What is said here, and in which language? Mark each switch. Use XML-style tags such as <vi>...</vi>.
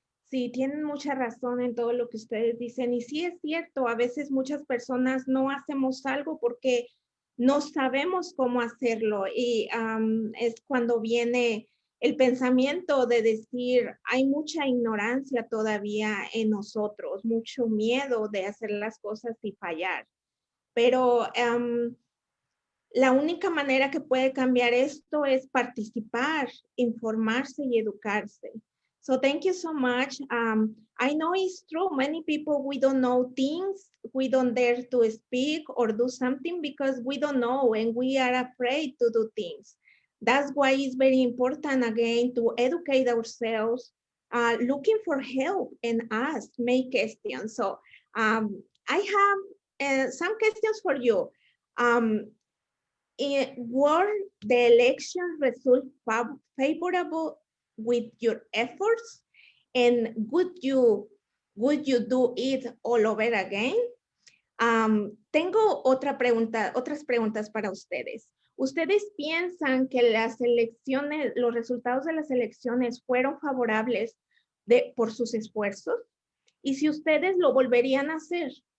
<es>Sí, tienen mucha razón en todo lo que ustedes dicen, y sí es cierto, a veces muchas personas no hacemos algo porque no sabemos cómo hacerlo, y es cuando viene el pensamiento de decir, hay mucha ignorancia todavía en nosotros, mucho miedo de hacer las cosas y fallar. pero la única manera que puede cambiar esto es participar, informarse y educarse.</es> <en>So thank you so much. I know it's true. Many people, we don't know things. We don't dare to speak or do something because we don't know and we are afraid to do things. That's why it's very important, again, to educate ourselves, looking for help and ask, make questions. So I have some questions for you. Were the election results favorable with your efforts? And would you do it all over again?</en> <es>Tengo otras preguntas para ustedes. ¿Ustedes piensan que las elecciones, los resultados de las elecciones fueron favorables por sus esfuerzos? Y si ustedes lo volverían a hacer.</es>